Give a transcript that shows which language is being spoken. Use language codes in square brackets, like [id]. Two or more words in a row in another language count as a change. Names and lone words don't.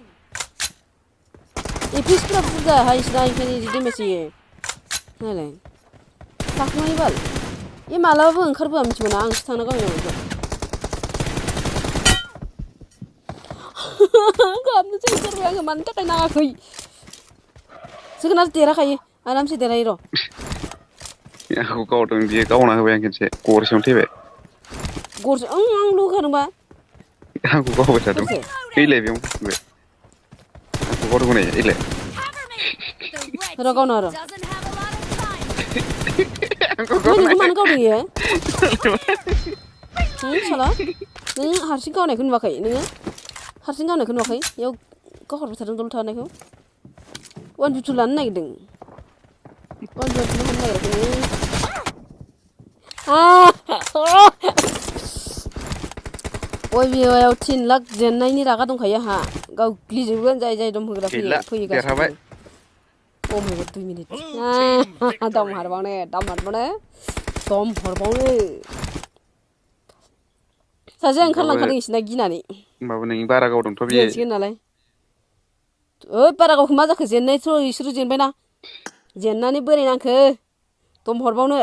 [brx] एपिसफ्रा बुरजाहाय इसना ओंखायनो इदि डेमेज होयो नायलाय थाखुमायो बाल ए मालाबाबो ओंखारबोआ मिथिगौ ना आंसो थांना गावनांगौ बेखौ गाबनोसो ओंखारबाय आङो मानि थाखाय नाङाखै जोगोनार देराखायो आरामसे देरहायो र' आंखौ गावदों बियो गावना होबाय आं खेनसे गरसेयावनो थैबाय गरसे आंल' होखादोंबा आंखौ गावबाय थादों सोरखो थैलाय बेयाव फैबाय आंखौ गावदों नै एलाय [en] Cover me! The red [brx] र' गावना [en] team [brx] र' [en] doesn't have a lot of time. [brx] आंखौ ओमफ्राय नोंखौ गावनाय मानो गावदों इयो साला नों हारसिं गावनायखौ नुवाखै नोङो हारसिं गावनायखौ नुवाखै इयाव गावहरबाय थादों दल थानायखौ 1v2 लानो नागिरदों 1v1 हानो नागिराखै नोङो अयबियाव 3 लाख जेननायनि रागा दंखायो आंहा गावग्लिजोबगोन जाय जाय दम होग्रा गैला फैयो देरहाबाय गासिबो [en] oh my god [brx] 2 मिनिट [en] Blue team victory. [brx] दम हरबावनो सासे ओंखारलांखादों इसना गिनानै होमबाबो नों बारा गावदोंथ' बियो जेनसिगोन नालाय ओइ बारा गावखौ मा जाखो जेननायथ' इसोरो जेनबायना जेननानै बोरै नांखो दम हरबावनो